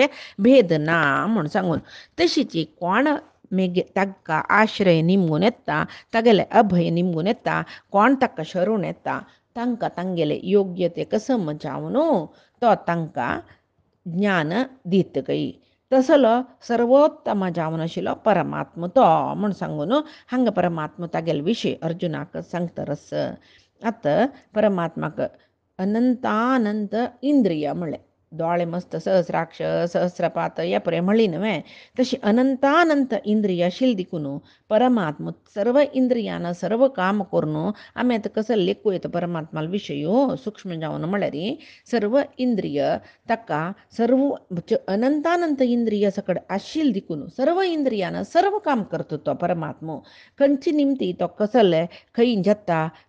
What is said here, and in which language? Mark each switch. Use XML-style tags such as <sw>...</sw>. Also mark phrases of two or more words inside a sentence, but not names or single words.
<kok>भेद ना म्हूण सांगून तशीच कोण मेगे ताका आश्रय निमगून येता तागेले अभय निमगून येता कोण ताका शरून येता तांकां तांगेले योग्य ते कसम जावन तो तांकां ज्ञान दितकय तसलो सर्वोत्तम जावन आशिल्लो परमात्मा तो म्हूण सांगून हांगा परमात्मा तागेले विशय अर्जुनाक सांगतरस आतां परमात्माक अनंतानंत इंद्रिय म्हणलें दोळे मस्त</kok> <sa>सहस्राक्ष सहस्रपात</sa> <kok>या परे म्हणली न्हय तशी अनंतानंत इंद्रिय आशिल्ली देखून परमात्मा सर्व इंद्रियान सर्व काम करून आमी आतां कसं लेखू येता परमात्माला विशय सूक्ष्म जावन म्हळ्यार सर्व इंद्रिय ताका सर्व अनंतानंत इंद्रिय सकड आशिल्ली देखून सर्व इंद्रियान सर्व काम करता तो परमात्मा खंयची निमती तो कसले खंय जत्ता</kok>